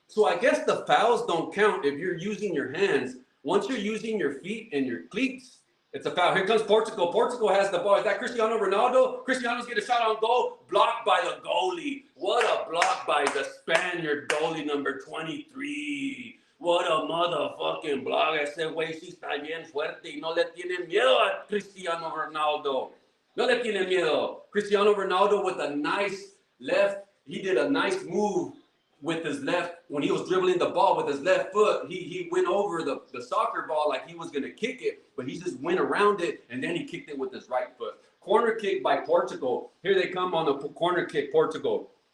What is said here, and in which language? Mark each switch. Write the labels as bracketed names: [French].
[English] So I guess the fouls don't count if you're using your hands. Once you're using your feet and your cleats, it's a foul. Here comes Portugal. Portugal has the ball. Is that Cristiano Ronaldo? Cristiano's getting a shot on goal. Blocked by the goalie. What a block by the Spaniard goalie number 23. What a motherfucking block. [Spanish] Ese güey sí está bien fuerte y no le tiene miedo a Cristiano Ronaldo. No le tiene miedo. [English] Cristiano Ronaldo with a nice left. He did a nice move with his left. When he was dribbling the ball with his left foot, he went over the soccer ball like he was going to kick it, but he just went around it, and then he kicked it with his right foot. Corner kick by Portugal. Here they come on the corner kick, Portugal.